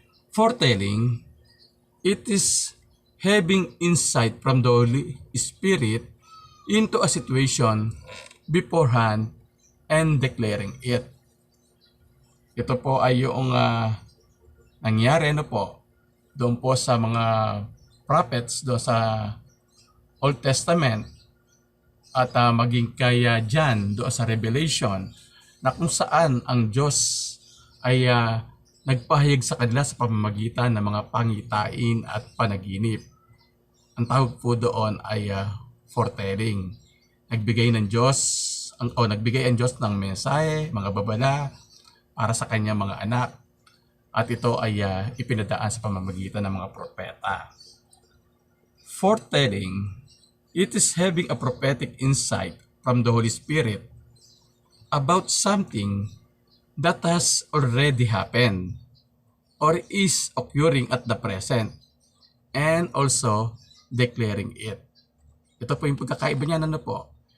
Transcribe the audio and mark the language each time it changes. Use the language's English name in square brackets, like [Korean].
[English] Foretelling, it is having insight from the Holy Spirit into a situation beforehand and declaring it. [Filipino] Ito po ay yung nangyari doon po sa mga prophets doon sa Old Testament at maging kaya John doon sa Revelation na kung saan ang Diyos ay nagpahayag sa kanila sa pamamagitan ng mga pangitain at panaginip. Ang tawag po doon ay foretelling. Nagbigay ang Diyos ng mensahe, mga babala para sa kanyang mga anak. At ito ay ipinadaan sa pamamagitan ng mga propeta. [English] Foretelling, it is having a prophetic insight from the Holy Spirit about something that has already happened or is occurring at the present and also declaring it. [Filipino] Ito po yung pagkakaiba niya po.